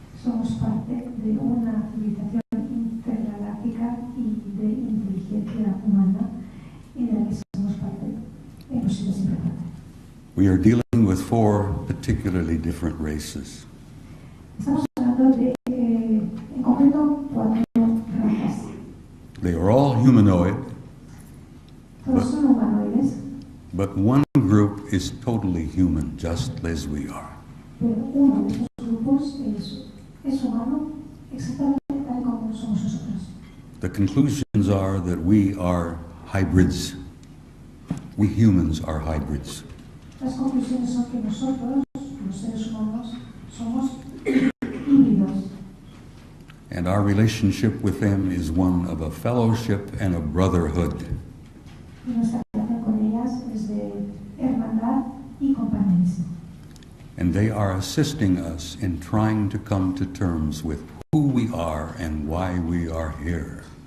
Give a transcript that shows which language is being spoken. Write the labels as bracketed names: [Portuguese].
[Spanish] Somos parte de una civilización intergaláctica y de inteligencia humana en la que somos parte, hemos sido siempre parte. [English] We are dealing with 4 particularly different races. [Spanish] Estamos hablando de, en concreto, 4 razas. [English] They are all humanoid, [Spanish] Todos son humanoides, [English] but one group is totally human, just as we are. [Spanish] pero uno de esos grupos es humano exactamente tal como somos nosotros. [English] The conclusions are that we are hybrids. We humans are hybrids. [Spanish] Las conclusiones son que nosotros, los seres humanos, somos híbridos. [English] And our relationship with them is one of a fellowship and a brotherhood. [Spanish] Y nuestra relación con ellas es de hermandad y compañerismo. [English] And they are assisting us in trying to come to terms with who we are and why we are here.